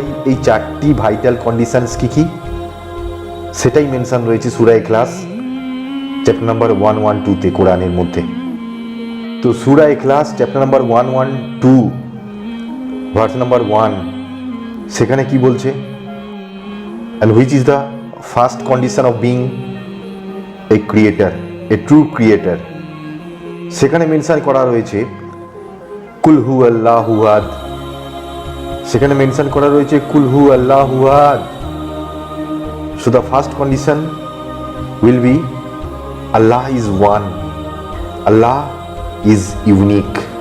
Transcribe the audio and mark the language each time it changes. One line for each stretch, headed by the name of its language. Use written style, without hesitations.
Bangla: এই 4টি vital conditions কি সেটাই মেনশন রয়েছে সূরা ইখলাস চ্যাপ্টার নাম্বার 112 কোরআনের মধ্যে। তো সূরা ইখলাস চ্যাপ্টার নাম্বার 112 ভার্স নাম্বার 1 সেখানে কি বলছে?
English: and which is the first condition of being a creator, a true creator?
Bangla: সেখানে মেনশন করা রয়েছে
Arabic: কুল হু আল্লাহু আহাদ,
Bangla: সেখানে মেনশন করা রয়েছে কুল হু আল্লাহু আহাদ।
English: So the first condition will be Allah is one, Allah is unique.